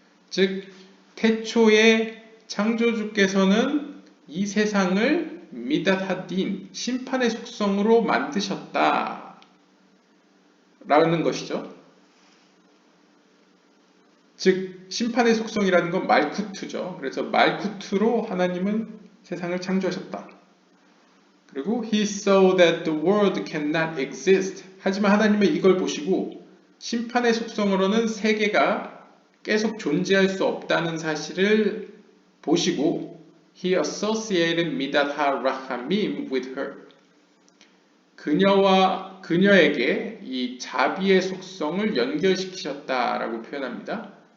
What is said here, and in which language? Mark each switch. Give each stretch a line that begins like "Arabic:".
Korean: 즉, 태초에 창조주께서는 이 세상을 미닷 하딘, 심판의 속성으로 만드셨다 라는 것이죠. 즉 심판의 속성이라는 건 말쿠트죠. 그래서 말쿠트로 하나님은 세상을 창조하셨다. 그리고
English: He saw that the world cannot exist.
Korean: 하지만 하나님은 이걸 보시고 심판의 속성으로는 세계가 계속 존재할 수 없다는 사실을 보시고
English: He associated Midat ha-Rahamim with her.
Korean: 그녀에게 이 자비의 속성을 연결시키셨다라고 표현합니다.